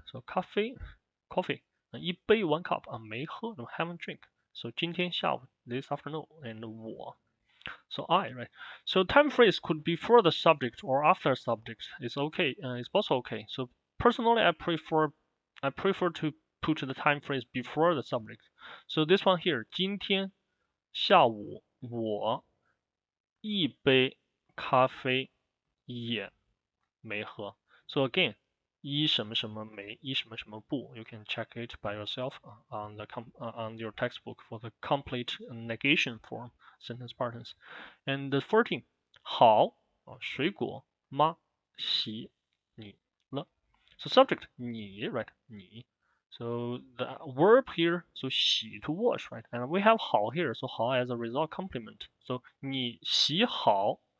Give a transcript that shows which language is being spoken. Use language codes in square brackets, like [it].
[en] So coffee 一杯 one cup 没喝 no haven't drink. So 今天下午 this afternoon and 我 So I, right? So time phrase could be for the subject or after subject. It's okay. It's both okay. So personally, I prefer to put the time phrase before the subject. So this one here, [zh] 今天下午我一杯咖啡也没喝. So again, 一什么什么没，一什么什么不. [en] You can check it by yourself on your textbook for the complete negation form sentence patterns. And the 14, [zh] 好水果吗洗你了 [en] So subject 你 right 你 So the verb here so 洗 to wash right and we have 好 here so 好 as a result complement so 你洗好